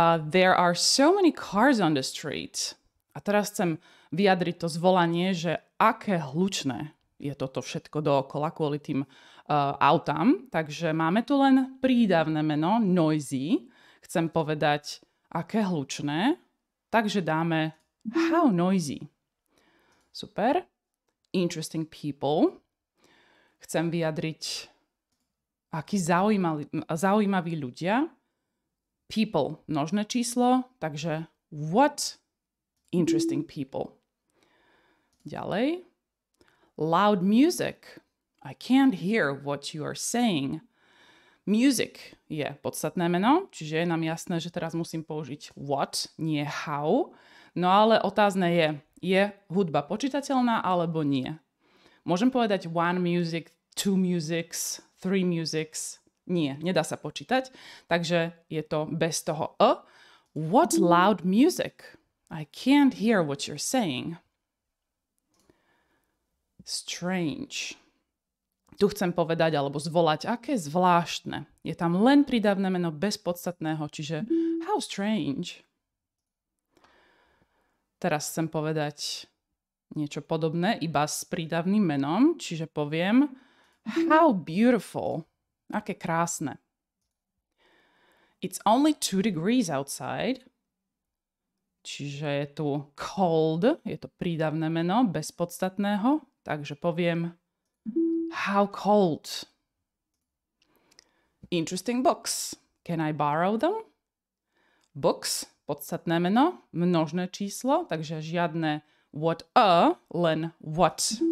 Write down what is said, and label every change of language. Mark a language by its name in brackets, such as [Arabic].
[English] There are so many cars on the street. [Slovak] A teraz chcem vyjadriť to zvolanie, že aké hlučné je toto všetko dookola kvôli tým autám. Takže máme tu len prídavné meno, noisy. Chcem povedať, aké hlučné. Takže dáme [English] how noisy. [Slovak] Super. [English] Interesting people. [Slovak] Chcem vyjadriť, akí zaujímaví ľudia. People, množné číslo. Takže [English] what interesting people. [Slovak] Ďalej. [English] Loud music. I can't hear what you are saying. [Slovak] Music je podstatné meno, čiže je nám jasné, že teraz musím použiť what, nie how. No ale otázne je hudba počítateľná alebo nie? Môžem povedať one music, two musics, three musics. Nie, nedá sa počítať, takže je to bez toho a. [English] What loud music? I can't hear what you're saying. Strange. [Slovak] Tu chcem povedať alebo zvolať, aké zvláštne. Je tam len prídavné meno bez podstatného, čiže [English] how strange. [Slovak] Teraz chcem povedať niečo podobné, iba s prídavným menom, čiže poviem [English] how beautiful. [Slovak] Aké krásne. [English] It's only 2 degrees outside. [Slovak] Čiže je tu cold, je to prídavné meno, bez podstatného. Takže poviem [English] how cold. Interesting books. Can I borrow them? Books, [Slovak] podstatné meno, množné číslo, takže žiadne what a, len what.